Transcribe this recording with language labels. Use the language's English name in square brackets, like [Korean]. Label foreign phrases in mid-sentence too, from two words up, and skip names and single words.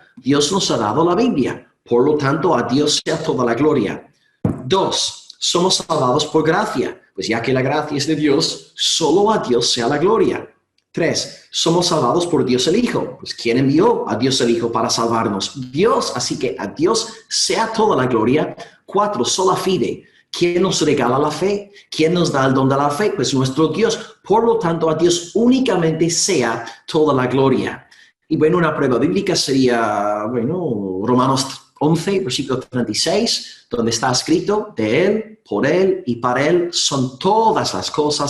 [Spanish] Dios nos ha dado la Biblia, por lo tanto a Dios sea toda la gloria. 2, somos salvados por gracia, pues ya que la gracia es de Dios, solo a Dios sea la gloria. 3, somos salvados por Dios el Hijo. Pues ¿quién envió a Dios el Hijo para salvarnos? Dios, así que a Dios sea toda la gloria. [Latin] 4, sola fide. [Spanish] ¿Quién nos regala la fe? ¿Quién nos da el don de la fe? Pues nuestro Dios. Por lo tanto, a Dios únicamente sea toda la gloria. Y bueno, una prueba bíblica sería, bueno, Romanos 11, versículo 36, donde está escrito, de Él, por Él y para Él son todas las cosas.